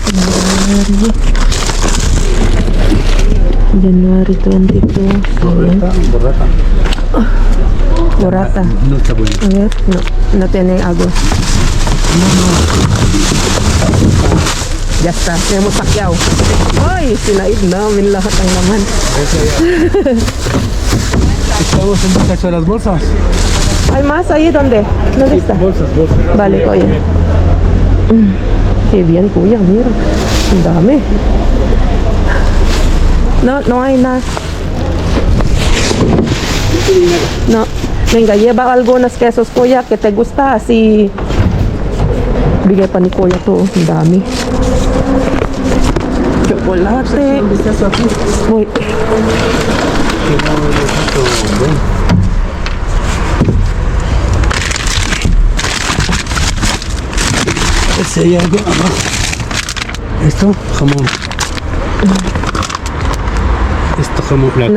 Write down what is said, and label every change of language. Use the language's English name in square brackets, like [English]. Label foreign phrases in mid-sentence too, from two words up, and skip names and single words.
[English] January 22. [Spanish] Borrata. Borrata. No está bueno. A ver, no tiene agua. Ya está, tenemos saqueado. [Filipino] Ay, sinaid namin lahat ng laman. [Spanish] Estamos en el cacho de las bolsas. ¿Hay más ahí? ¿Dónde? ¿Dónde está? Bolsas. Vale, oye. Qué bien, kuya, mira. [Filipino] Ang dami. [Spanish] No hay nada. No. Venga, lleva algunos quesos, kuya, que te gusta. Así. [Filipino] Bigay pa ni kuya to. Ang dami. Chocolate. Uy. [Spanish] Ese hay algo abajo. Esto, jamón. Esto jamón blanco.